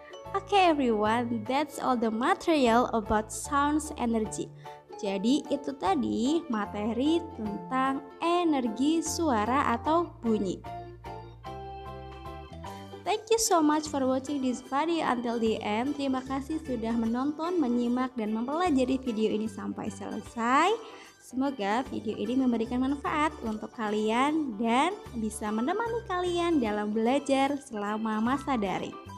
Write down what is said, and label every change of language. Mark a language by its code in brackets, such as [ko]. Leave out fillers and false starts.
[en] Okay everyone, that's all the material about sounds energy. [id] Jadi itu tadi materi tentang energi suara atau bunyi. [en] Thank you so much for watching this video until the end. [id] Terima kasih sudah menonton, menyimak, dan mempelajari video ini sampai selesai. Semoga video ini memberikan manfaat untuk kalian dan bisa menemani kalian dalam belajar selama masa daring.